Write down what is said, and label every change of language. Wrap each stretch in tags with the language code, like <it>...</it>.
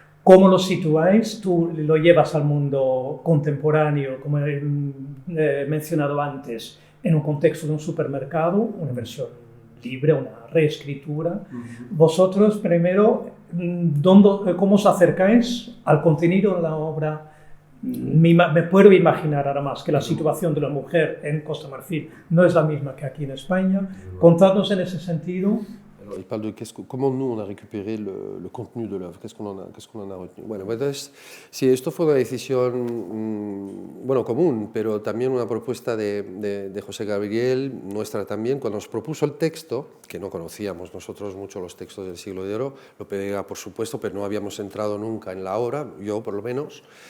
<es>¿Cómo lo situáis? Tú lo llevas al mundo contemporáneo, como he mencionado antes, en un contexto de un supermercado, una versión libre, una reescritura. Vosotros, primero, ¿cómo os acercáis al contenido de la obra me puedo imaginar además que la situación de la mujer en Costa Marfil no es la misma que aquí en España. Contadnos en ese sentido.</es> <fr>Alors, il parle de comment nous on a récupéré le contenu de l'œuvre, qu'est-ce qu'on en a retenu.</fr> <es>Bueno, entonces, sí, esto fue una decisión, bueno, común, pero también una propuesta de José Gabriel, nuestra también, cuando nos propuso el texto, que no conocíamos nosotros mucho los textos del Siglo de Oro, Lope por supuesto, pero no habíamos entrado nunca en la obra, yo por lo menos,</es>